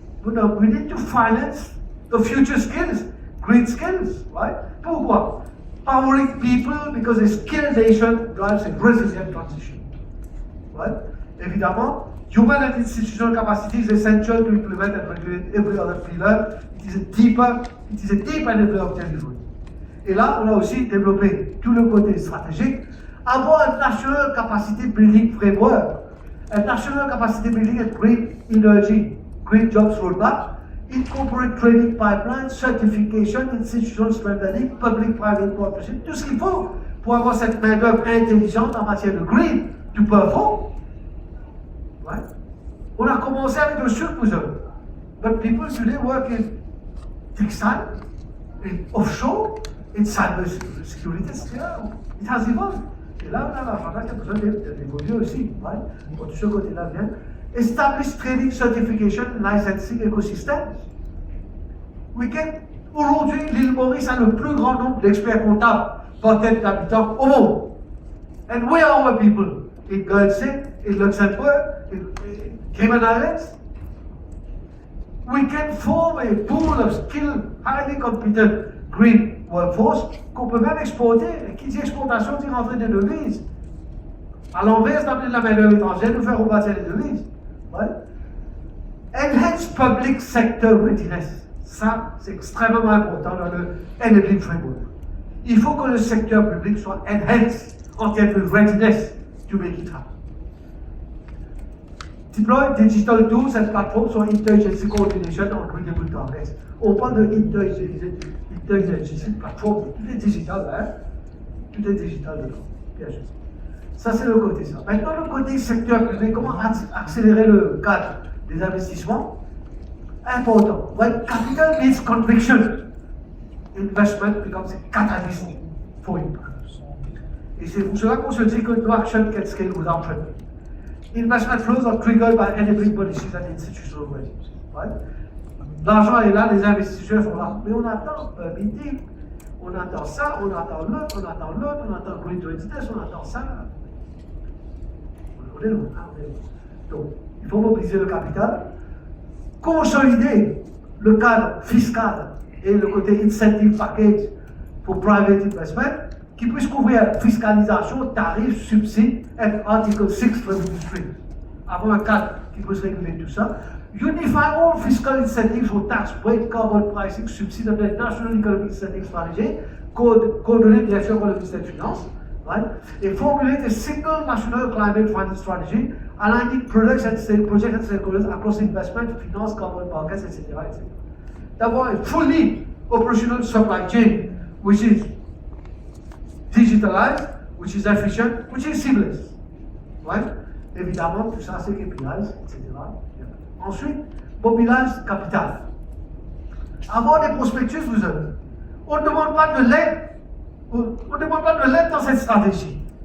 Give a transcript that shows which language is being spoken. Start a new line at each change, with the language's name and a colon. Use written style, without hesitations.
English: But we need to finance the future skills, great skills, right?
French: Pourquoi?
English: Powering people because a skilled nation drives a resilient transition. Right? Évidemment, human and institutional capacity is essential to implement and regulate every other pillar. It is a deep enabler of delivery.
French: Et là, on a aussi développé tout le côté stratégique.
English: Avoir un National Capacity Building Framework, un National Capacity Building and Green Energy, Green Jobs Roadmap, incorporate training pipeline, certification, institutional strengthening, public-private partnership,
French: tout ce qu'il faut pour avoir cette main-d'œuvre intelligente en matière de green,
English: to perform. Right?
French: On a commencé avec le surposeur.
English: But people today work in textile, in offshore, in cyber security, etc. It has evolved.
French: Et là, on a la femme qui a besoin d'évoluer aussi. Right? Quand tout ce côté-là vient.
English: Establish training, certification, licensing ecosystems.
French: Aujourd'hui, l'île Maurice a le plus grand nombre d'experts comptables par tête d'habitants au monde.
English: And where are our people? In Guernsey, in Luxembourg, in Cayman Islands. We can form a pool of skilled, highly competent green workforce
French: qu'on peut même exporter. Et qui dit exportation dit rentrer des devises. À l'inverse d'amener de la main-d'œuvre étrangère, nous faire rebâtir les devises. Ouais.
English: Enhance public sector readiness.
French: Ça, c'est extrêmement important dans le enabling framework. Il faut que le secteur public soit enhanced en termes de
English: readiness to make it happen. Deploy digital tools and platforms for interagency coordination on critical targets.
French: On parle de interagency platform, tout est digital, hein? Tout est digital dedans. Bien sûr. Ça, c'est le côté ça. Maintenant, le côté secteur privé, comment accélérer le cadre des investissements? Important.
English: When capital means conviction, investment becomes a catalyst for impact.
French: Et c'est pour cela qu'on se dit que
English: no action can scale without trend. Investment flows are triggered by enabling policies and institutional regimes. Right?
French: L'argent est là, les investisseurs sont là. Mais on attend un meeting, on attend ça, on attend l'autre, on attend l'autre, on attend Green 2010, on attend ça. On est loin. Donc, il faut mobiliser le capital, consolider le cadre fiscal et le côté incentive package pour private investment, qui puisse couvrir fiscalisation, tarifs, subsides et Article 6 revenue streams. Avoir un cadre qui puisse réguler tout ça.
English: Unify all fiscal incentives for tax break, carbon pricing, subsides and the National Economic Incentive Strategy,
French: coordonné bien sûr par le ministère des Finances,
English: right? Et formulate a single national climate finance strategy, aligning projects and stakeholders across investment, finance, carbon markets, etc. etc. D'avoir a fully operational supply chain, which is digitalized, which is efficient, which is seamless. Right?
French: Évidemment, tout ça c'est KPIs, etc. Ensuite,
English: mobilise capital.
French: Avoir des prospectus, vous avez. On ne demande pas de l'aide. On ne demande pas de l'aide dans cette stratégie.